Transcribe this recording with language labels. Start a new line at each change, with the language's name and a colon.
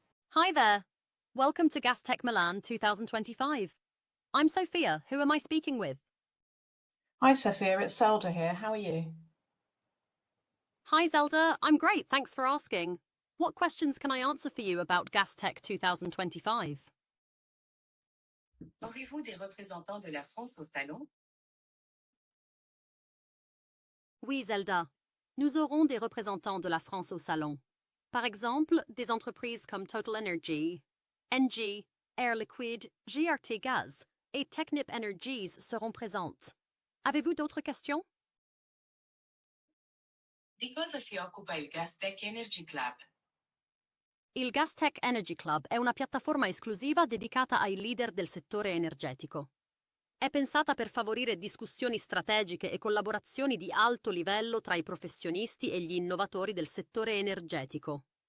English: Hi there. Welcome to Gastech Milan 2025. I'm Sophia. Who am I speaking with? Hi Sophia, it's Zelda here. How are you? Hi Zelda. I'm great. Thanks for asking. What questions can I answer for you about Gastech 2025?
French: Aurez-vous des représentants de la France au salon? Oui, Zelda. Nous aurons des représentants de la France au salon. Par exemple, des entreprises comme Total Energy, NG, Air Liquide, GRT Gaz et Technip Energies seront présentes. Avez-vous d'autres questions?
Italian: Di cosa si occupa il Gastech Energy Club? Il Gastech Energy Club è una piattaforma esclusiva dedicata ai leader del settore energetico. È pensata per favorire discussioni strategiche e collaborazioni di alto livello tra i professionisti e gli innovatori del settore energetico.